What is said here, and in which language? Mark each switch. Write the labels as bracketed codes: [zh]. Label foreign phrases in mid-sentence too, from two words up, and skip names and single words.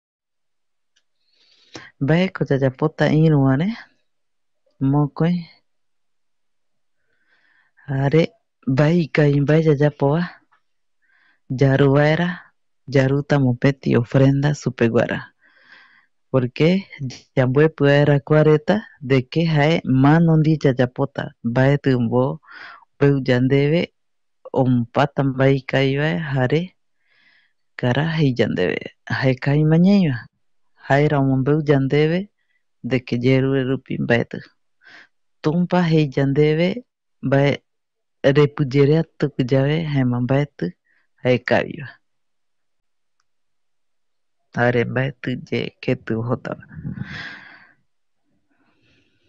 [gui] Mbaeko yayapota iruvare mokoi jare mbae ikavimbae yayapova yaru vaera yaruta mopeti ofrenda supeguara. Porque yamboepɨ vaera kua reta [es] de que [gui] jae mano ndie yayapota mbaetɨ ombou yandeve omupata mbae ikavivae jare ngara jei yandeve jaekaviño ñaiva jaera omombeu yandeve [es] de que [gui] yerue rupi mbaetɨ. Tumpa jei yandeve mbae repɨyerea tupi yave jaema mbaetɨ jaekaviva. Jare mbaetɨye ketɨ ojotava.